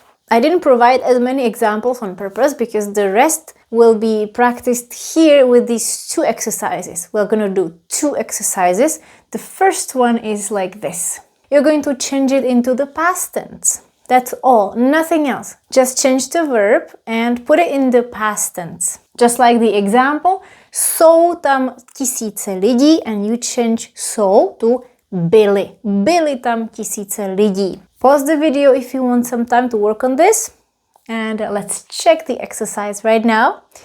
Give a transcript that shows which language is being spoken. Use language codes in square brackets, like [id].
[en] I didn't provide as many examples on purpose because the rest will be practiced here with these 2 exercises. We're gonna do 2 exercises. The first one is like this. You're going to change it into the past tense. That's all, nothing else. Just change the verb and put it in the past tense. Just like the example, [cs] jsou tam tisíce lidí, [en] and you change jsou to byly. [cs] Byly tam tisíce lidí. [en] Pause the video if you want some time to work on this. And let's check the exercise right now.